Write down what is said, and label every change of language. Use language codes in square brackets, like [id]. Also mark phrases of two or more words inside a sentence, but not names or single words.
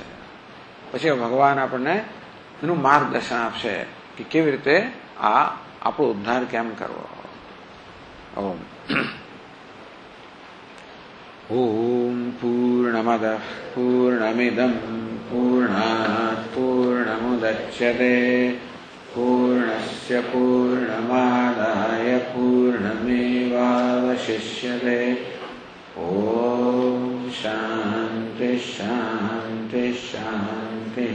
[gu] પછી ભગવાન આપણને એનું માર્ગદર્શન આપશે કે કેવી રીતે આ આપણો ઉદ્ધાર કેમ કરવો. [sa] ओम ओम पूर्णमद पूर्णमिदम पूर्णात पूर्णमुदच्यते पूर्णस्य पूर्णमादाय पूर्णमेवावशिष्यते। ॐ शान्ति शान्ति शान्तिः।